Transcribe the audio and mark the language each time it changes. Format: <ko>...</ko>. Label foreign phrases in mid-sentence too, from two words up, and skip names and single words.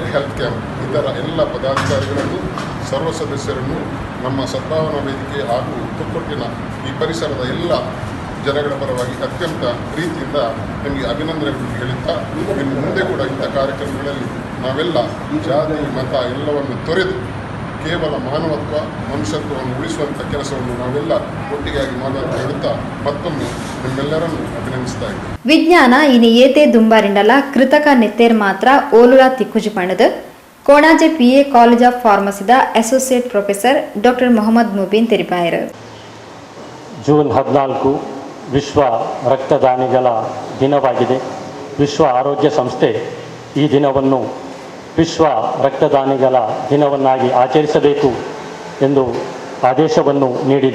<kn>ಹೆಲ್ತ್ ಕ್ಯಾಂಪ್ ಇತರ ಎಲ್ಲ ಪದಾಧಿಕಾರಿಗಳನ್ನು ಸರ್ವ ಸದಸ್ಯರನ್ನು ನಮ್ಮ ಸದ್ಭಾವನಾ ವೇದಿಕೆ ಹಾಗೂ ತುಕ್ಕೊಟ್ಟಿನ ಈ ಪರಿಸರದ ಎಲ್ಲ ಜನಗಳ ಪರವಾಗಿ ಅತ್ಯಂತ ಪ್ರೀತಿಯಿಂದ ನಿಮಗೆ ಅಭಿನಂದನೆಗಳನ್ನು ಹೇಳುತ್ತಾ ಇನ್ನು ಮುಂದೆ ಕೂಡ ಇಂಥ ಕಾರ್ಯಕ್ರಮಗಳಲ್ಲಿ ನಾವೆಲ್ಲ ಜಾತಿ ಮತ ಎಲ್ಲವನ್ನು ತೊರೆದು ಕೇವಲ ಮಾನವತ್ವ ಮನುಷ್ಯತ್ವವನ್ನು ಉಳಿಸುವಂಥ ಕೆಲಸವನ್ನು ನಾವೆಲ್ಲ ಒಟ್ಟಿಗಾಗಿ ಮಾಡೋದು ಹೇಳುತ್ತಾ ಮತ್ತೊಮ್ಮೆ ನಿಮ್ಮೆಲ್ಲರನ್ನು ಅಭಿನಂದಿಸ್ತಾ ಇದ್ದೇನೆ.</kn> <tcy>ವಿಜ್ಞಾನ ಇನಿ ಏತೆ ದುಂಬಾರಿಂಡಲ ಕೃತಕ ನೆತ್ತೇರ್ ಮಾತ್ರ ಓಲುಳ ತಿಕ್ಕುಜಿ ಪಣದು ಕೋಣಾಜೆ PA ಕಾಲೇಜ್ ಆಫ್ ಫಾರ್ಮಸಿದ</tcy> <en>associate professor doctor</en> <tcy>ಮೊಹಮ್ಮದ್ ಮುಬೀನ್ ತೆರಿಪಾಯರು.</tcy> <kn>ಜೂನ್ 14 ವಿಶ್ವ ರಕ್ತದಾನಿಗಳ ದಿನವಾಗಿದೆ. ವಿಶ್ವ ಆರೋಗ್ಯ ಸಂಸ್ಥೆ ಈ ದಿನವನ್ನು ವಿಶ್ವ ರಕ್ತದಾನಿಗಳ ದಿನವನ್ನಾಗಿ ಆಚರಿಸಬೇಕು ಎಂದು ಆದೇಶವನ್ನು ನೀಡಿದೆ.</kn>